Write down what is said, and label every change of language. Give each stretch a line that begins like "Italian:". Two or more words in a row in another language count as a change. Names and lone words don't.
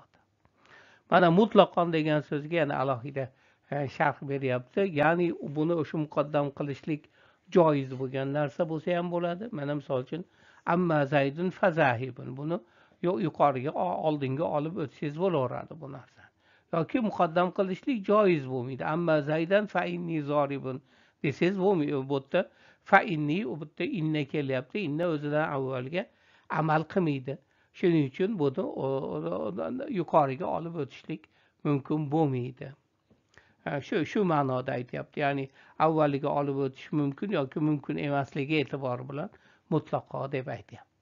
Uzbek: Mana mutlaqon degan so'zga yana alohida sharh beryapti. Ya'ni buni o'sha muqaddam qilishlik joiz bo'lgan narsa bo'lsa ham bo'ladi. Mana misol uchun
Arabic: أما زيد فذاهب.
Uzbek: Buni yuqoriga oldinga olib o'tsangiz bo'laveradi bu narsa. Yoki muqaddam qilishlik joiz bo'lmaydi.
Arabic: أما زيدا فإني ضارب
Uzbek: desangiz bo'lmaydi. Bu yerda
Arabic: فإني
Uzbek: u yerda inna kelyapti. Inna o'zidan avvalga amal qilmaydi. Shuning uchun buni yuqoriga olib o'tishlik mumkin bo'lmaydi. Shu ma'noda aytyapti. Ya'ni avvaliga olib o'tish mumkin yoki mumkin emasligi e'tibori bilan mutlaqo deb aytyapti.